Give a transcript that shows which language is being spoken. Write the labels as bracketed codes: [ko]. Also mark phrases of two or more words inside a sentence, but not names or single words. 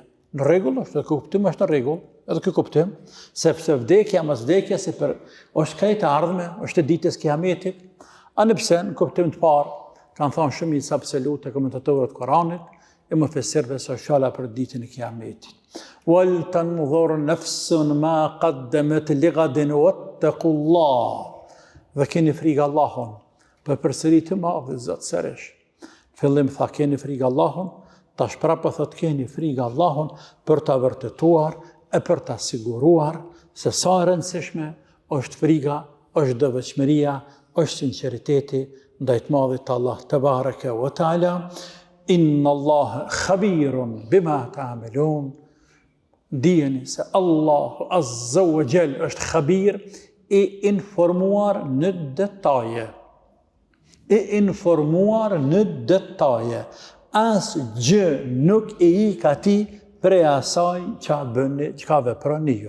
[sq] Në rregull është, ky kuptim është në rregull, edhe ky kuptim, sepse vdekja mas vdekjes është krejt e ardhme, është e ditës kiametit. Anëpse në kuptim të parë, kanë thonë shumica absolute komentatorët Koranit, e mufessirëve se është fjala për ditën e kiametit. [ar] ولتنظر نفس ما قدمت لغد واتقوا الله. [sq] Dhe keni frikë Allahun, për përsëri të madh Zot sërish. Fillim tha keni frikë Allahun, tash prapë thot keni frikë Allahun për ta vërtetuar e për ta siguruar se sa e rëndësishme është frika, është devotshmëria, është sinqeriteti ndaj të madhit Allah [ar] تبارك وتعالى. إن الله خبير بما تعملون. [sq] Dijeni se Allahu [ar] عز وجل [sq] është khabir, i informuar në detaje. I informuar në detaje. As gjë nuk e ik atij prej asaj që bëni, çka veproni ju.